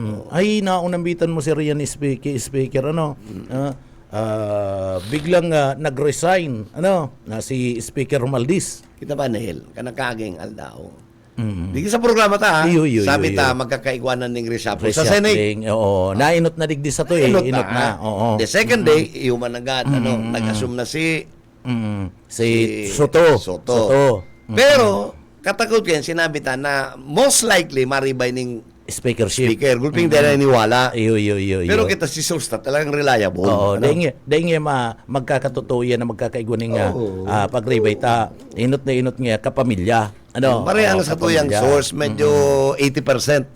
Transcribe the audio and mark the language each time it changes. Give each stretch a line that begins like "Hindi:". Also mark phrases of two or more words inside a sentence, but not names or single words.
Bikol: Ay, naunambitan mo si Rian speaker biglang nag-resign na si Speaker Romualdez. Kita ba, Nel? Kanang kaging aldaw. Di sa programa ta, ha? Iyo, Sabi ta, iyo. magkakaigwanan ng reshuffle sa Senate. Reshuffling, oo. Nainot na digdi sa to Inot Inot na. Oo.
English: The second day,
Bikol: human agad, nag-assume na si Si Soto. Pero, katakot yan, sinabi ta na
English: most likely
Bikol: maribay ning Speakership. speaker. Gulping dahil naniwala. Iyo. Pero kita si Sosta talagang reliable. Oo, Ano? dahil nga magkakatotoo yan na magkakaiguning nga Oo. pagribay ta. Inot nga kapamilya. Pareha Oo, sa tuyang kapamilya. source, medyo 80%.